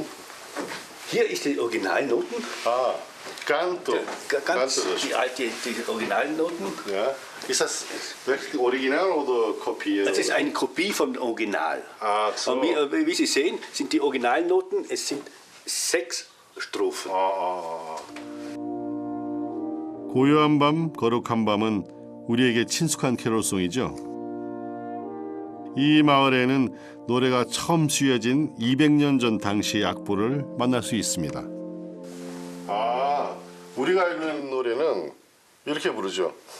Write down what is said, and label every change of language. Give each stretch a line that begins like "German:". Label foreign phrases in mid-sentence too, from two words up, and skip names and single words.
German: hier ist die Originalnoten, Canto. ganz die Originalnoten. Ja. Ist das wirklich Original oder Kopie? Das ist eine Kopie vom Original. Ach so. Und wie Sie sehen, sind die Originalnoten, es sind 6 Strophen.
Korean: 고요한 밤, 거룩한 밤은 우리에게 친숙한 캐롤송이죠. 이 마을에는 노래가 처음 쓰여진 200년 전 당시의 악보를 만날 수 있습니다. 우리가 알고 있는 노래는 이렇게 부르죠.